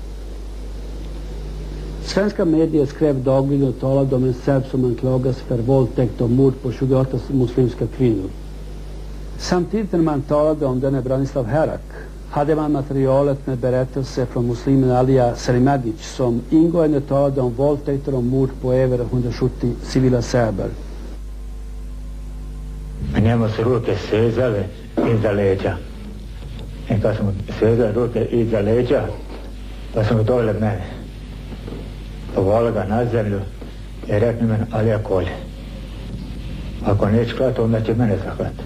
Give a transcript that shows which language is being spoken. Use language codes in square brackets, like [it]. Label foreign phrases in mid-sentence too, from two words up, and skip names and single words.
[sv] Svenska medier skrev dagligen och talade om en serb som anklagas för våldtäkt och mord på 28 muslimska kvinnor. Samtidigt när man talade om denne Branislav Herak hade man materialet med berättelser från muslimen Alija Selimagić som ingående talade om våldtäkter och mord på över 170 civila serber. [bs] Njemu su ruke svezale iza leđa. I kad su mu svezale ruke iza leđa, pa su mu doveli mene. Povali ga na zemlju i rekli meni, Alija kolje. Ako neće klati, onda će mene zaklati.